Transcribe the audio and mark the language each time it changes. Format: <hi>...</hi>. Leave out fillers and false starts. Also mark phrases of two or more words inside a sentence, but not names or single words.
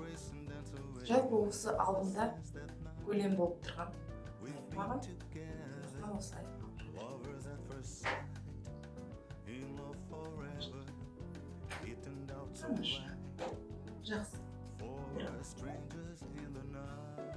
<kk>жалпы осы алдында көлем болып тұрған маған осылай.</kk> <en>Lovers at first sight, in love forever. It turned out so</en> <kk>Тамаша.</kk> <en>right</en> <kk>Жақсы.</kk> <en>for strangers in the night.</en>